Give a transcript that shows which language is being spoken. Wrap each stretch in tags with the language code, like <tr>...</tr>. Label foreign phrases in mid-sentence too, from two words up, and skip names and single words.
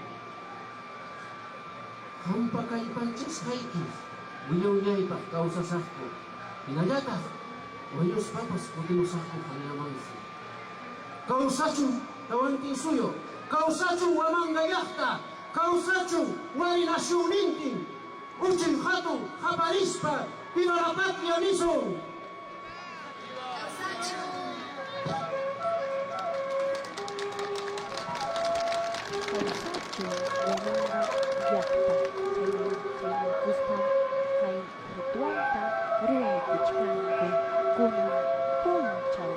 <qu>Qampa kallpanchasqayki, wiña-wiñaypaq kawsasaqku. Hinallataq, wañuspapas kutimusaqku qanllamansi. Kawsachun tawantin suyo, kawsachun Huamanga llaqta, kawsachun wari nasyunnintin, uchin hatun haparispa,</qu> <es>viva la patria nisun.</es> <qu>Kawsachu Huamanga llaqta, kaykuspan kay ritualta ruwaykuchkanku kunan punchaw.</qu>